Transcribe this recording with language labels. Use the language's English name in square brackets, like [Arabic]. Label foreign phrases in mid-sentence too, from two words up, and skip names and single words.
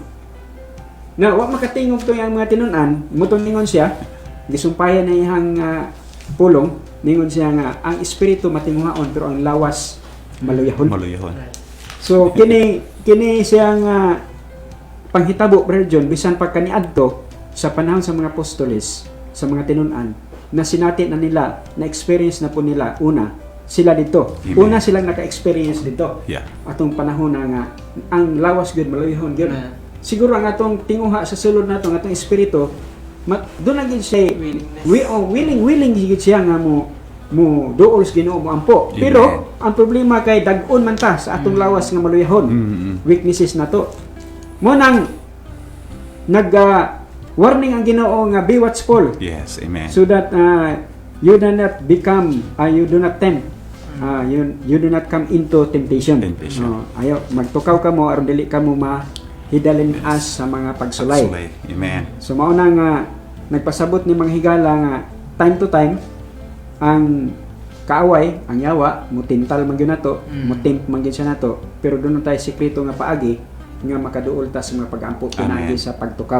[Cebuano] Na wa makatingog to yang mga tinun-an, mutong ningon siya, gisumpayan na iyang pulong, ningon siya nga ang espiritu matinguhaon pero ang lawas maluyahon. So kini siyang panghitabo, Brother John, bisan pa kaniadto sa panahon sa mga apostoles, sa mga tinun-an, na sinati na nila, na experience na po nila una sila dito. Amen. Una silang naka-experience dito. Yeah. Atong panahon na nga ang lawas gyud maluyahon gyud. Siguro ang atong tinguha sa sulod nato nga atong espiritu doon na gyud siya willing gyud siya nga mo duol sa Ginoo mo ampo. Amen. Pero ang problema kay dag-on man ta sa atong lawas nga maluyahon. Weaknesses nato. Mo nang warning ang Ginoo nga [English] be watchful. [Cebuano] Yes. Amen. [English] So that you do not become you do not tempt you do not come into temptation. [Cebuano] Ayaw magtukaw ka mo aron dili ka mo mahidalin as sa mga pagsulay. Amen. So mao na nga nagpasabot ni mga higala nga time to time ang kaaway, ang yawa, mutintal man gyud nato, mutempt man gyud siya nato, pero [Filipino] doon tayo [Cebuano] sikreto nga paagi nga makaduol ta sa mga pag-ampo pinagi sa pagtukaw.